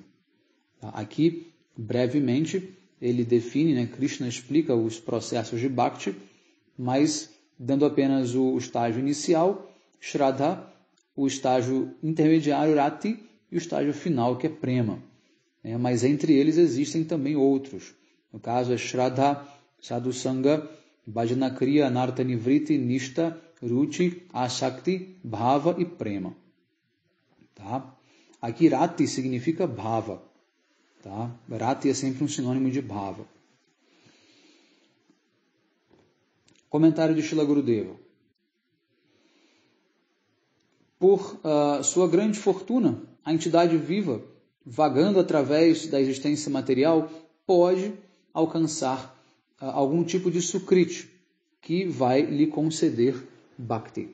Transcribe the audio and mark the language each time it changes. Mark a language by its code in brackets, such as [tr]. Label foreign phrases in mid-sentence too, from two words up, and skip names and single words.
[pt] Aqui, brevemente, ele define, né, Krishna explica os processos de Bhakti, mas dando apenas o estágio inicial, Shraddha, o estágio intermediário, Rati, e o estágio final, que é Prema. Mas entre eles existem também outros. No caso, é Shraddha, Sadhusanga, Bhajanakriya, Anartha Nivriti, Nishta, Ruchi, Ashakti, Bhava e Prema. Tá? Aqui Rati significa Bhava. Tá? Rati é sempre um sinônimo de Bhava. Comentário de Srila Gurudeva. Por sua grande fortuna, a entidade viva, vagando através da existência material, pode alcançar algum tipo de sukriti, que vai lhe conceder bhakti.